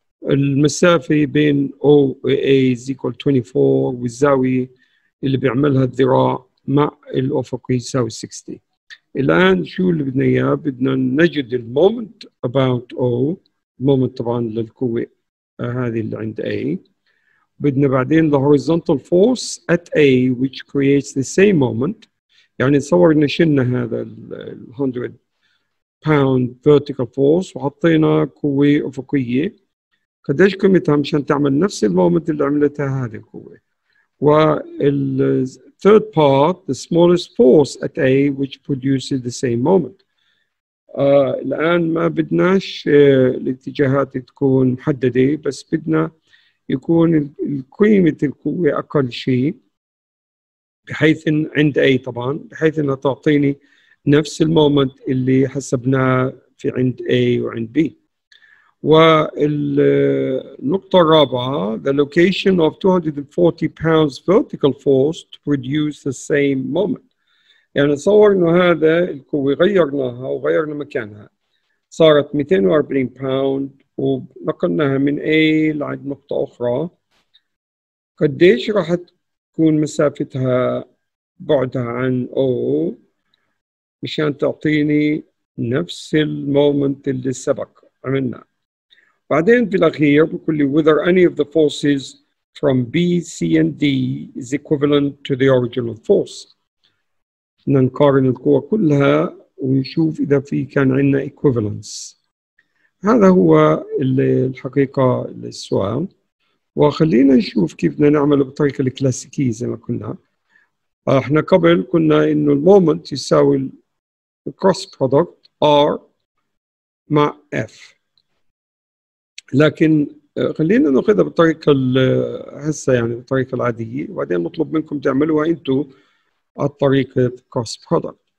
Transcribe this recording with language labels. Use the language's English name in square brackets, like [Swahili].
[Arabic] المسافة بين O و A [English] is equal 24، [Arabic] والزاوية اللي بيعملها الذراع مع الأفقي يساوي 60. الآن شو اللي بدنا إياه؟ بدنا نجد المومنت about O، المومنت طبعا للقوة هذه اللي عند A. بدنا بعدين [English] the horizontal force at A which creates the same moment. [Arabic] يعني نتصور إن شلنا هذا ال [English] 100 pound vertical force [Arabic] وحطينا قوة أفقية. قديش قيمتها مشان تعمل نفس المومنت اللي عملتها هذه القوة. [English] وال third part the smallest force at A which produces the same moment. [Arabic] الآن ما بدناش الاتجاهات تكون محددة، بس بدنا يكون قيمة القوة أقل شيء، بحيث إن عند A طبعا، بحيث إنها تعطيني نفس المومنت اللي حسبناه في عند A وعند B. والنقطة الرابعة [English] the location of 240 pounds vertical force to produce the same moment. [Arabic] يعني تصور إنه هذا القوة غيرناها وغيرنا مكانها، صارت 240 باوند ونقلناها من A لعند نقطة أخرى. قديش راح تكون مسافتها بعدها عن O مشان تعطيني نفس المومنت اللي سبق عملناه. بعدين في الأخير بقول لي [English] whether any of the forces from B, C and D is equivalent to the original force. [Arabic] بدنا نقارن القوى كلها ونشوف إذا في كان عندنا equivalence. هذا هو الحقيقة السؤال، وخلينا نشوف كيف بدنا نعمله بالطريقة الكلاسيكية زي ما قلنا. احنا قبل كنا انه المومنت يساوي الكروس برودكت R مع F، لكن خلينا ناخذها بالطريقة هسه يعني بالطريقة العادية، وبعدين نطلب منكم تعملوها انتم على طريقة كروس برودكت.